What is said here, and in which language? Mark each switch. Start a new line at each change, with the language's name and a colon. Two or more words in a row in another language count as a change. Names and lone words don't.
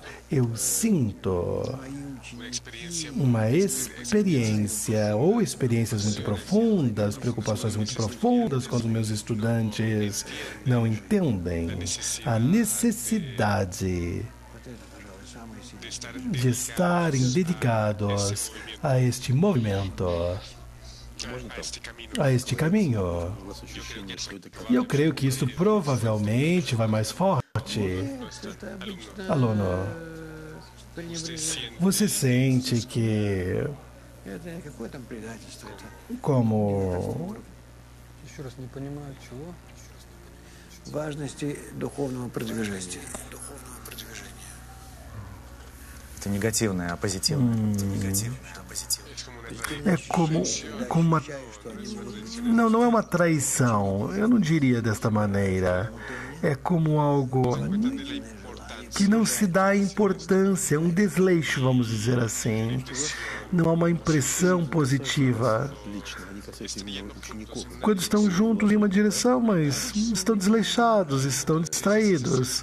Portuguese: eu sinto uma experiência ou experiências muito profundas, preocupações muito profundas quando meus estudantes não entendem a necessidade de estarem dedicados a este movimento, a este caminho. E eu creio que isso provavelmente vai mais forte. Alono, você sente que como
Russian: Это негативное, а позитивное? Это негативное, а позитивное.
Portuguese: é como uma... Não é uma traição. Eu não diria desta maneira. É como algo que não se dá importância, um desleixo, vamos dizer assim. Não há uma impressão positiva. Quando estão juntos em uma direção, mas estão desleixados, estão distraídos.